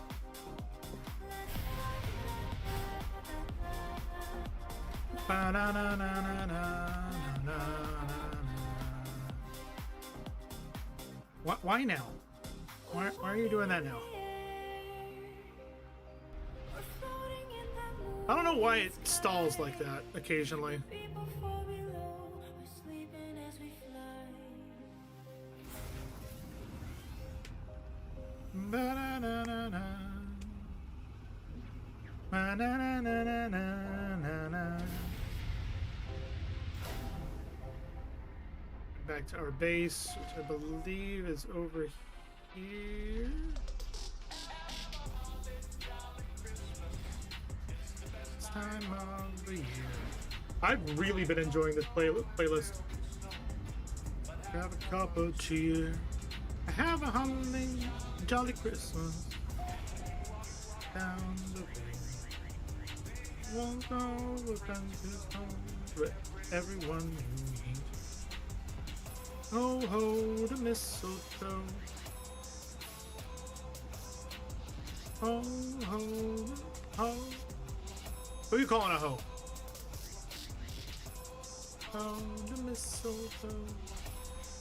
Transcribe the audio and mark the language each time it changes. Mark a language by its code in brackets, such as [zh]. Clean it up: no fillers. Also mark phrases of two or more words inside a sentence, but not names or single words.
[en] Why now? Why are you doing that now? I don't know why it stalls like that occasionally. People fall below, we're sleeping as we fly. Ba-na-na-na-na. Ba-na-na-na-na-na-na. Back to our base, which I believe is over here. This time of the year. I've really been enjoying this playlist. Have a cup of cheer. Have a humming jolly Christmas down the way. Won't go with his home, but everyone you meet. Ho ho, the mistletoe. Ho ho ho. Who are you calling a hoe? Oh, the mistletoe.